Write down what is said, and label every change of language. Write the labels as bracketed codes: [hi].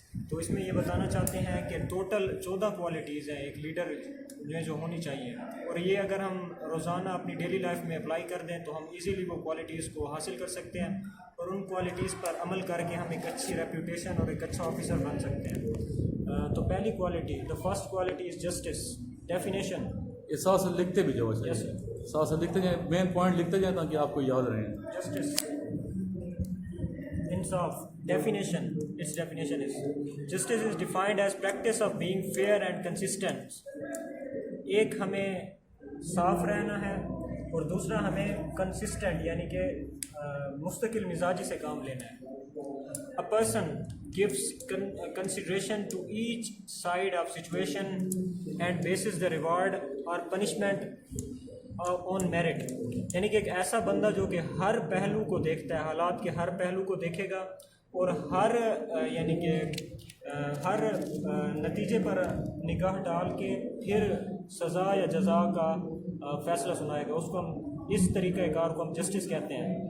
[ur] تو اس میں یہ بتانا چاہتے ہیں کہ ٹوٹل 14 کوالٹیز ہیں ایک لیڈر میں جو ہونی چاہیے, اور یہ اگر ہم روزانہ اپنی ڈیلی لائف میں اپلائی کر دیں تو ہم ایزیلی وہ کوالٹیز کو حاصل کر سکتے ہیں, اور ان کوالٹیز پر عمل کر کے ہم ایک اچھی ریپوٹیشن اور ایک اچھا آفیسر بن سکتے ہیں. تو پہلی quality, [en] The first quality is justice. [ur] Definition یہ ساتھ سے لکھتے بھی جاؤ. یس ساتھ سے لکھتے جائیں, مین پوائنٹ لکھتے جائیں تاکہ آپ کو یاد رہیں. جسٹس, انصاف. [en] Definition, its definition is justice is defined as practice of being fair and consistent. [ur] ایک ہمیں صاف رہنا ہے اور دوسرا ہمیں consistent یعنی کہ مستقل مزاجی سے کام لینا ہے. [en] A person gives consideration to each side of situation and bases the reward or punishment on merit. [ur] یعنی کہ ایک ایسا بندہ جو کہ ہر پہلو کو دیکھتا ہے, حالات کے ہر پہلو کو دیکھے گا, اور ہر یعنی کہ ہر نتیجے پر نگاہ ڈال کے پھر سزا یا جزا کا فیصلہ سنائے گا. اس کو ہم, اس طریقۂ کار کو ہم جسٹس کہتے ہیں.